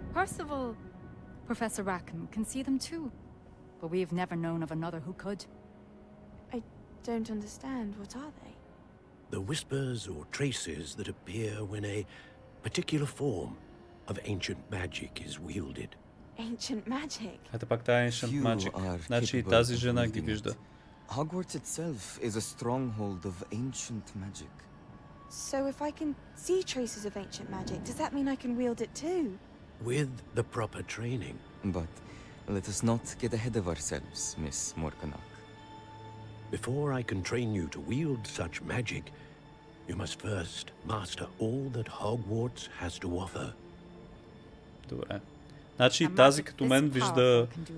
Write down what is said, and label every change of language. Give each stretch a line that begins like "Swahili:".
English: Percival, Professor Rackham can see them too, but we've never known of another who could. I don't understand. What are they? The whispers or traces that appear when a particular form of ancient magic is wielded. Ancient magic?
Bulgarian: Ето пак тази Ancient Magic. Значи и тази жена ги вижда.
English: Hogwarts itself is a stronghold of ancient magic. So if I can see traces of ancient magic, does that mean I can wield it too? With the proper training. But let us not get ahead of ourselves, Miss Morganock. Before I can train you to wield such magic, you must first master all that Hogwarts has to offer.
Bulgarian: Добре. Значи тази като мен вижда...